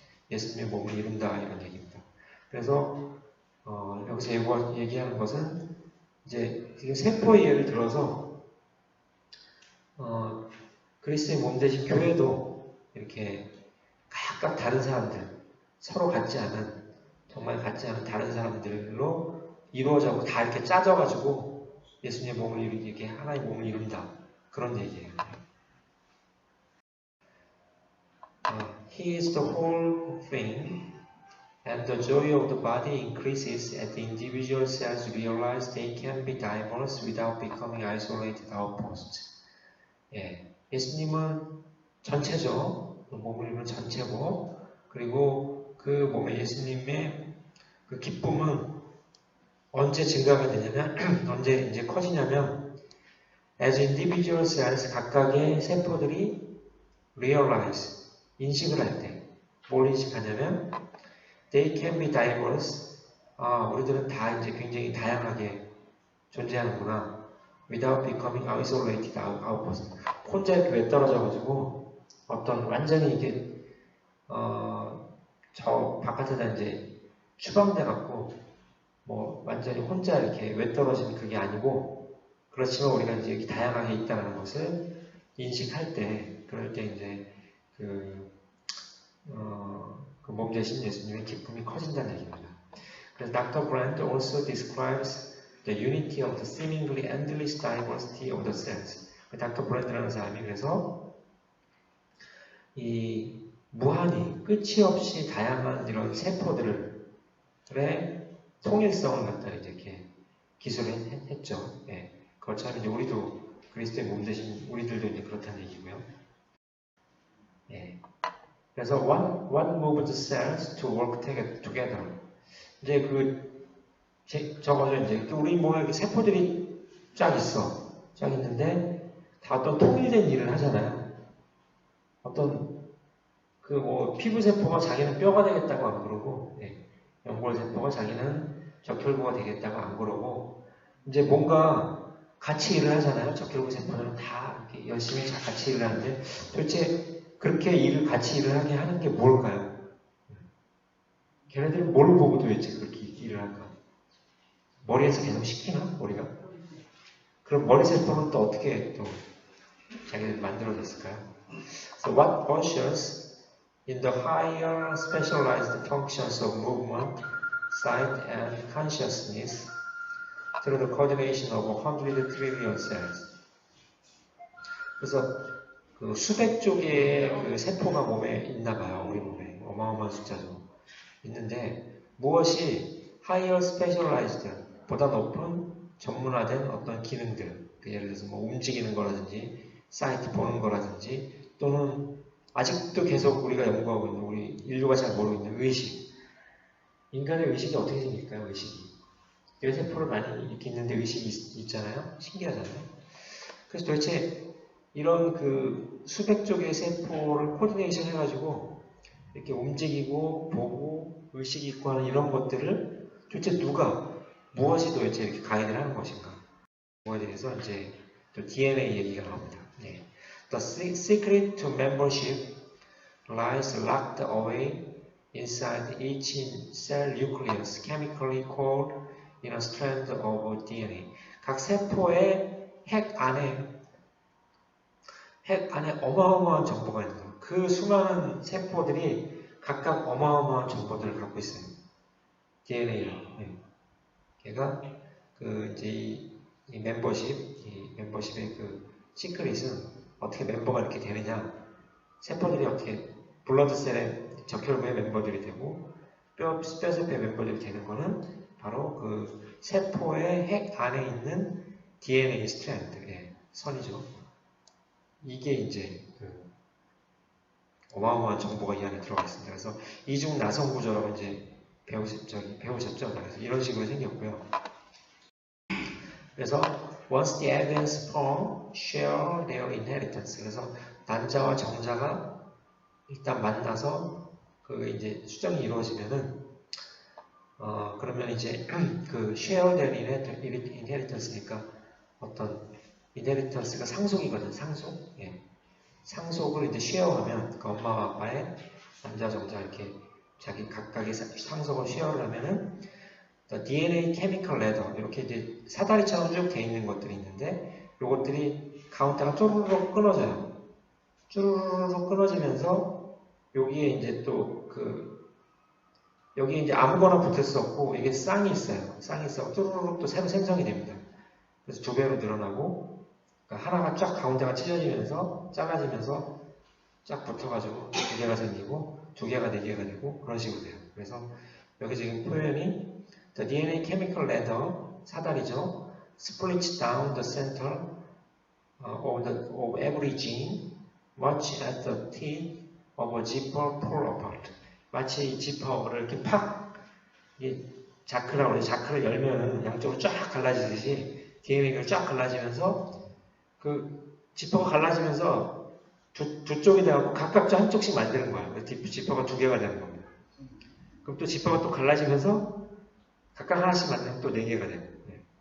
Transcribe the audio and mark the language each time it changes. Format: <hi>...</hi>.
<ko>예수님의 몸을 이룬다 이런 얘기입니다. 그래서 여기서 얘기하는 것은 이제 세포의 예를 들어서 그리스도의 몸 대신 교회도 이렇게 각각 다른 사람들, 서로 같지 않은 정말 같지 않은 다른 사람들로 이루어져고 다 이렇게 짜져가지고 예수님의 몸을 이렇게 하나의 몸을 이룬다 그런 얘기예요.</ko> <en>He is the whole thing, and the joy of the body increases as the individual cells realize they can be diverse without becoming isolated outposts.</en> <ko>예수님은 전체죠. 몸을 이루는 전체고, 그리고 그 몸의 예수님의 그 기쁨은 언제 증가가 되냐면, 언제 이제 커지냐면,</ko> <en>as individual cells</en> <ko>각각의 세포들이</ko> <en>realize</en> <ko>인식을 할 때 뭘 인식하냐면</ko> <en>they can be diverse.</en> <ko>우리들은 다 이제 굉장히 다양하게 존재하는구나.</ko> <en>without becoming isolated outpost.</en> <ko>혼자 이렇게 왜 떨어져가지고 어떤 완전히 이게 저 바깥에다 이제 추방돼 갖고 뭐 완전히 혼자 이렇게 왜 떨어진 그게 아니고 그렇지만 우리가 이제 이렇게 다양하게 있다는 것을 인식할 때 그럴 때 이제 그 몸 대신 예수님의 기쁨이 커진다는 얘기입니다. 그래서 Dr.</ko> <en>Brand also describes the unity of the seemingly endless diversity of the cells.</en> <ko>닥터 브랜드라는 사람이 그래서 이 무한히 끝이 없이 다양한 이런 세포들의 통일성을 갖다 이렇게 기술을 했죠. 예. 그것처럼 이제 우리도 그리스도의 몸 대신 우리들도 이제 그렇다는 얘기고요. 예.</ko> <en>그래서 one moved the cells to work together.</en> <ko>이제 저거죠. 이제 우리 몸에 세포들이 쫙 있어. 쫙 있는데 다 어떤 통일된 일을 하잖아요. 어떤 피부 세포가 자기는 뼈가 되겠다고 안 그러고, 연골 세포가 자기는 적혈구가 되겠다고 안 그러고, 이제 뭔가 같이 일을 하잖아요. 적혈구 세포들은 다 이렇게 열심히 같이 일을 하는데 도대체 그렇게 같이 일을 하게 하는 게 뭘까요? 걔네들은 뭘 보고 도대체 그렇게 일을 할까? 머리에서 계속 시키나? 머리가? 그럼 머리 세포는 또 어떻게 또 자기들 만들어졌을까요?</ko> <en>So what ushers in the higher specialized functions of movement, sight, and consciousness through the coordination of 100 trillion cells.</en> <ko>그래서 그 수백 쪽의 그 세포가 몸에 있나 봐요. 우리 몸에. 어마어마한 숫자죠. 있는데 무엇이</ko> <en>higher specialized</en> <ko>보다 높은 전문화된 어떤 기능들, 예를 들어서 뭐 움직이는 거라든지 사이트 보는 거라든지 또는 아직도 계속 우리가 연구하고 있는 우리 인류가 잘 모르고 있는 의식. 인간의 의식이 어떻게 생길까요? 의식이. 뇌세포를 많이 이렇게 있는데 의식이 있잖아요. 신기하잖아요. 그래서 도대체 이런 그 수백 쪽의 세포를 코디네이션 해가지고 이렇게 움직이고 보고 의식이 있고 하는 이런 것들을 도대체 무엇이 도대체 이렇게 가이드를 하는 것인가? 그거에 대해서 이제 또 DNA 얘기가 나옵니다. 네.</ko> <en>The secret to membership lies locked away inside each cell nucleus, chemically called in a strand of DNA.</en> <ko>각 세포의 핵 안에 어마어마한 정보가 있는 거예요. 그 수많은 세포들이 각각 어마어마한 정보들을 갖고 있어요. DNA로. 네. 걔가 이제 이 멤버십의 그 시크릿은 어떻게 멤버가 이렇게 되느냐. 세포들이 어떻게 블러드셀의 적혈구의 멤버들이 되고 뼈세포의 멤버들이 되는 거는 바로 그 세포의 핵 안에 있는 DNA 스트랜드, 선이죠. 이게 이제 어마어마한 정보가 이 안에 들어가 있습니다. 그래서 이중 나선 구조라고 이제 배우셨죠? 그래서 이런 식으로 생겼고요.</ko> <en>그래서 once the egg and sperm share their inheritance.</en> <ko>그래서 난자와 정자가 일단 만나서 이제 수정이 이루어지면은 그러면 이제 그</ko> <en>share their inheritance</en> <ko>니까 어떤 inheritance가 상속이거든. 상속. 상속을 이제 쉐어하면 그 엄마와 아빠의 남자 정자 이렇게 자기 각각의 상속을 쉐어를 하면은</ko> <en>DNA chemical ladder</en> <ko>이렇게 이제 사다리처럼 쭉 돼 있는 것들이 있는데 요것들이 가운데가 쪼르륵 끊어져요. 쪼르륵 끊어지면서 여기에 이제 또 여기에 이제 아무거나 붙을 수 없고 이게 쌍이 있어요. 쌍이 있어 쪼르륵 또 새로 생성이 됩니다. 그래서 2배로 늘어나고 그러니까 하나가 쫙 가운데가 찢어지면서 잘라지면서 쫙 붙어가지고 2개가 생기고 2개가 4개가 되고 그런 식으로 돼요. 그래서 여기 지금 표현이</ko> <en>the DNA chemical ladder</en> <ko>사다리죠.</ko> <en>splits down the center of every gene much as the teeth of a zipper pull apart.</en> <ko>마치 이 지퍼를 이렇게 팍 자크라고 해서 자크를 열면은 양쪽으로 쫙 갈라지듯이 DNA가 쫙 갈라지면서 그 지퍼가 갈라지면서 두 쪽이 돼갖고 각각 한쪽씩 만드는 거야. 지퍼가 두 개가 되는 겁니다. 그럼 또 지퍼가 또 갈라지면서 각각 하나씩 만들면 또 네 개가 돼요. 예.</ko>